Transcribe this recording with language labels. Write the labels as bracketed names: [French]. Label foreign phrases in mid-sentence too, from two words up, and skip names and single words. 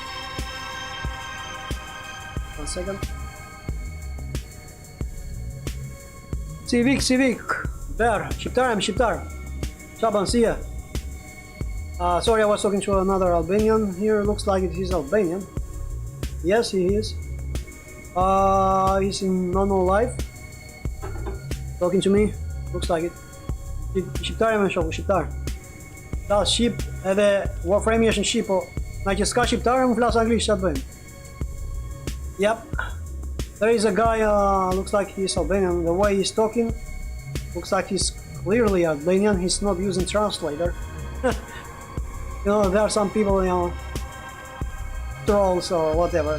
[English] 1 second. Civic, Ber, Shqiptar. Shaban, see ya. Sorry, I was talking to another Albanian here. Looks like he's Albanian. Yes, he is. He's in normal life. Talking to me. Looks like it. [Albanian] Shqiptar me shoku, Shqiptar. Ta Shqip edhe Warframe është në Shqip, po na që s'ka shqiptar, unë flas anglisht, çfarë bëjmë? [English] Yep. There is a guy, looks like he's Albanian. The way he's talking, looks like he's clearly Albanian. He's not using translator. You know, there are some people, you know, trolls or whatever.